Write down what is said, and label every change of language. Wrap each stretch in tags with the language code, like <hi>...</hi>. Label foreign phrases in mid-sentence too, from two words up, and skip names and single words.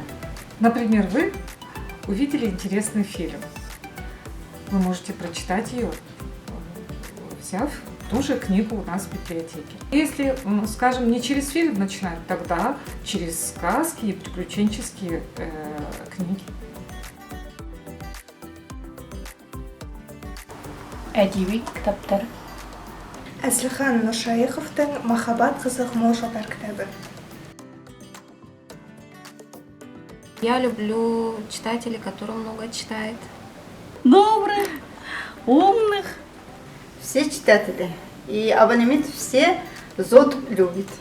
<ru>Например, вы увидели интересный фильм. Вы можете прочитать ее, взяв ту же книгу у нас в библиотеке. Если, скажем, не через фильм начинать, тогда через сказки и приключенческие книги.</ru> <kk>Әдеби кітаптар. Әзілхан Нұршайықовтың «Махаббат қызық молшатар» кітабы.</kk> <ru>Я люблю читателей, которые много читают. Добрых, умных. Все читатели. И абонемент все ЗОД любит.</ru>